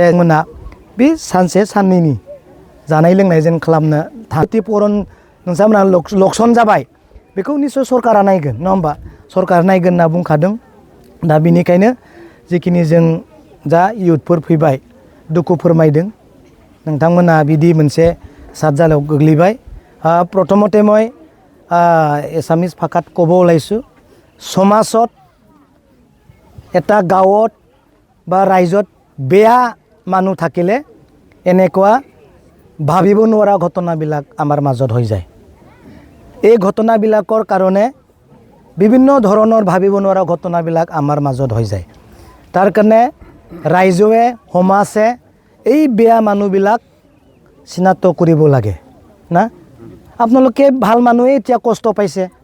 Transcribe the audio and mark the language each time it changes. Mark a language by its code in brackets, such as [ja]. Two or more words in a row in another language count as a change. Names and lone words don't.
[brx] मोना बे सानसे साननैनि जानाय लोंनाय जों खालामनो क्षतिपुरन नोंथांमोना लकसन जाबाय बेखौ निस्सय सरकारा नायगोन नङा होमबा सरकारा नायगोन होनना बुंखादों दा बिनिखायनो जिखिनि जों जा इयुथफोर फैबाय दुखु फोरमायदों नोंथांमोना बिदि मोनसे सातजालायाव गोग्लैबाय [as] প্ৰথমতে মই এচামিছ ভাষাত ক'ব ওলাইছোঁ সমাজত এটা গাঁৱত বা ৰাজ্যত বেয়া মানুহ থাকিলে এনেকুৱা ভাবিব নোৱাৰা ঘটনাবিলাক আমাৰ মাজত হৈ যায় এই ঘটনাবিলাকৰ কাৰণে বিভিন্ন ধৰণৰ ভাবিব নোৱাৰা ঘটনাবিলাক আমাৰ মাজত হৈ যায় তাৰ কাৰণে ৰাইজে সমাজে এই বেয়া মানুহবিলাক চিনাক্ত কৰিব লাগে না আপোনালোকে ভাল মানুহে এতিয়া কষ্ট পাইছে